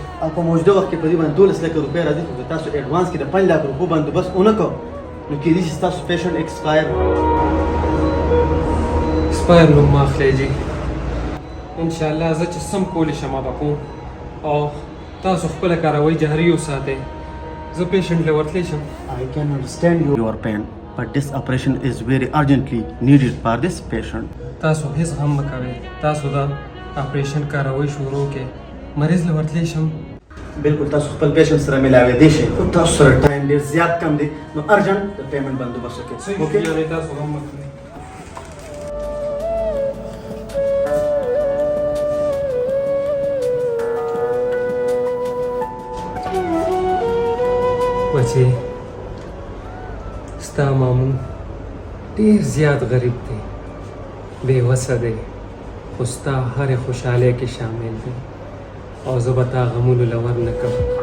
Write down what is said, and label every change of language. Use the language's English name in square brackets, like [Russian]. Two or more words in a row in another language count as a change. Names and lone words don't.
[Pashto] او په موجوده وخت کې په دې باندې 12 لکه روپۍ راځي خو که تاسو ایډوانس کې د 5 لک روپو بندوبست ونه کړو نو کېدای شي ستاسو [English] patient expire [Pashto] ایکسپایر نوم مه اخلئ جي انشاءالله زه چې سم کولی شم به کوم او تاسو خپله کاروئ جاري وساتئ زه پیشنټ له ورتلی شم [English] I can understand your pain but this operation is very urgently needed for this patient [Pashto] تاسو هیڅ غم مه کوئ تاسو دا اپریشن کاروئ شروع کې مریض له ورتلی شم بالکل تاسو خپل پیشنټ سره ملاوېدی شئ خو تاسو سره ټایم ډېر زیات کم دی نو ارجنټ د پیمنټ بندوبست وکړئ اوکې تاسو غم مه کوئ بچې ستا مامون ډېر زیات غریب دی بې وسه دی خو ستا هرې خوشحالۍ کې شامل دی او زه به تا غمونو له ور نه کړم